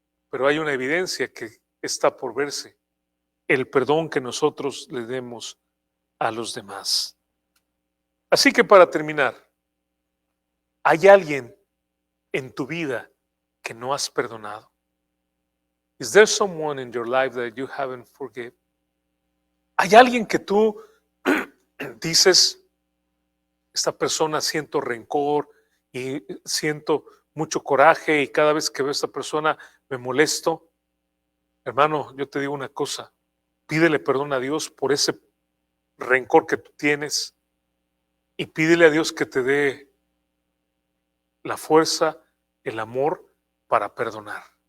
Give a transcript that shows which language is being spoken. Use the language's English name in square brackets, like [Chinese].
[Spanish] Pero hay una evidencia que está por verse. El perdón que nosotros le demos a los demás. Así que para terminar, ¿hay alguien en tu vida que no has perdonado? [English] Is there someone in your life that you haven't forgiven? [Spanish] ¿Hay alguien que tú dices, esta persona siento rencor y siento mucho coraje y cada vez que veo a esta persona me molesto? Hermano, yo te digo una cosa, pídele perdón a Dios por ese rencor que tú tienes y pídele a Dios que te dé la fuerza, el amor para perdonar.